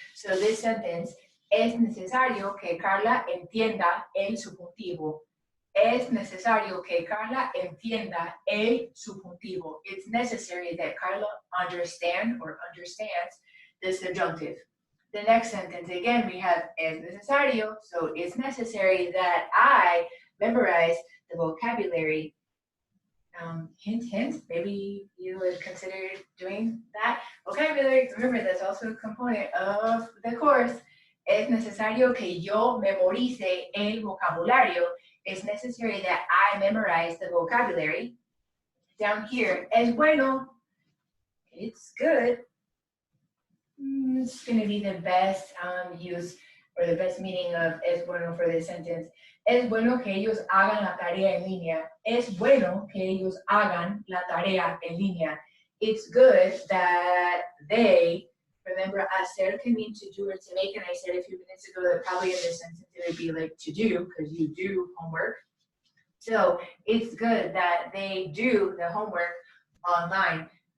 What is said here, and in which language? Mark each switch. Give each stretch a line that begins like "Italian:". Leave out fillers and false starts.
English: So this sentence,
Spanish: es necesario que Carla entienda el subjuntivo. Es necesario que Carla entienda el subjuntivo.
English: It's necessary that Carla understand or understands the subjunctive. The next sentence, again, we have es necesario, so it's necessary that I memorize the vocabulary. Hint, hint, maybe you would consider doing that. Vocabulary, remember, that's also a component of the course.
Spanish: Es necesario que yo memorice el vocabulario.
English: It's necessary that I memorize the vocabulary. Down here, es bueno, it's good. It's going to be the best use or the best meaning of es bueno for this sentence.
Spanish: Es bueno que ellos hagan la tarea en línea. Es bueno que ellos hagan la tarea en línea.
English: It's good that they, remember, hacer can mean to do or to make, and I said a few minutes ago that probably in this sentence it would be like to do, because you do homework. So it's good that they do the homework online.